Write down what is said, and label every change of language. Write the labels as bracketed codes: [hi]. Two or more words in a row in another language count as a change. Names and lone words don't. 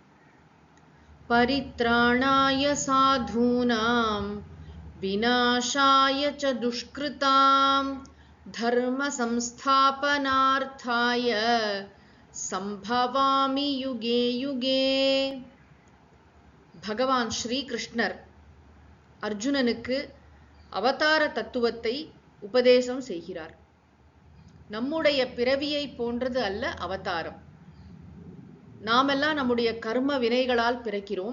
[sa] परित्राणाय साधूनां विनाशाय च दुष्कृताम् धर्म संस्थापनार्थाय सम्भवामि युगे युगे. [ta] பகவான் ஸ்ரீ கிருஷ்ணர் அர்ஜுனனுக்கு அவதார தத்துவத்தை உபதேசம் செய்கிறார். நம்முடைய பிறவியை போன்றது அல்ல அவதாரம். நாமெல்லாம் நம்முடைய கர்ம வினைகளால் பிறக்கிறோம்.